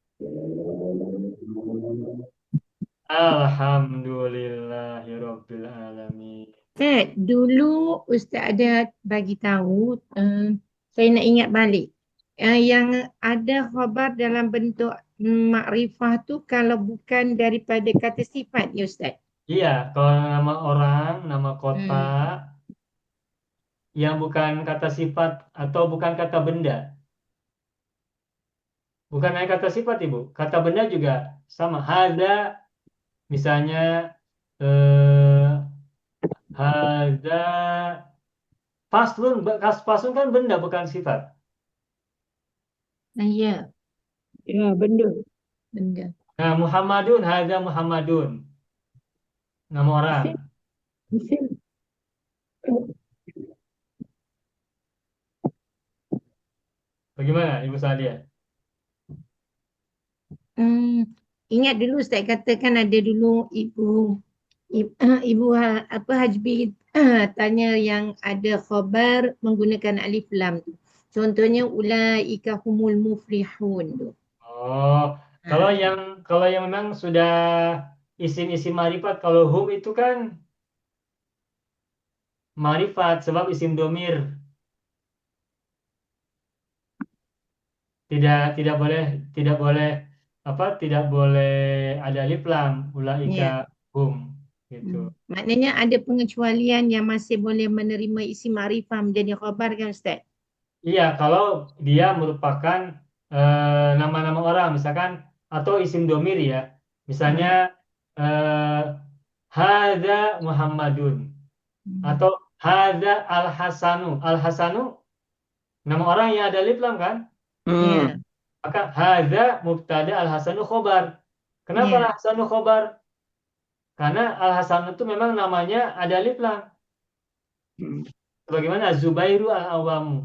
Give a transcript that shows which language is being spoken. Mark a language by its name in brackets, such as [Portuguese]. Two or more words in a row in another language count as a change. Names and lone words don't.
[Arabic] الحمد لله رب العالمين. [Malay] Ustaz, dulu Ustaz ada bagi tahu, saya nak ingat balik. Yang ada khabar dalam bentuk makrifah tu kalau bukan daripada kata sifat ya Ustaz. [Indonesian] Iya, kalau nama orang, nama kota, yang bukan kata sifat atau bukan kata benda. Bukan hanya kata sifat Ibu, kata benda juga sama. Hada, misalnya, [Arabic] هذا، فصل [Indonesian] kan benda bukan sifat. Ya, Ya, benda. benda. Nah, [Arabic] محمدٌ، هذا محمدٌ. [Indonesian] Nama orang. Bagaimana Ibu Sadia? [Malay] Ingat dulu Ustaz katakan ada dulu ibu Hajbi tanya yang ada khabar menggunakan [Arabic] ألف لام [Malay] tu. Contohnya [Arabic] أولئك هم المفلحون [Malay] tu. [Indonesian] Oh, kalau yang memang sudah isim-isim marifat, kalau hum itu kan marifat sebab [Arabic] اسم ضمير. [Indonesian] Tidak boleh ada [Arabic] ألف لام, أولئك هم [Indonesian] gitu. [Malay] Maknanya ada pengecualian yang masih boleh menerima isim marifah menjadi khabar kan Ustaz? [Indonesian] Iya, kalau dia merupakan nama-nama orang misalkan atau [Arabic] اسم ضمير [Indonesian] ya. Misalnya [Arabic] هذا محمدٌ [Indonesian] atau [Arabic] هذا الحسنُ. [Indonesian] Al-Hasanu nama orang yang ada [Arabic] ألف لام [Indonesian] kan? Ya. [Arabic] Maka هذا مبتدأ الحسنُ خبر. [Indonesian] Kenapa Ya. [Arabic] الحسنُ خبر? [Indonesian] Karena Al-Hasanu itu memang namanya ada [Arabic] ألف لام. [Indonesian] Bagaimana Zubairu al-Awamu.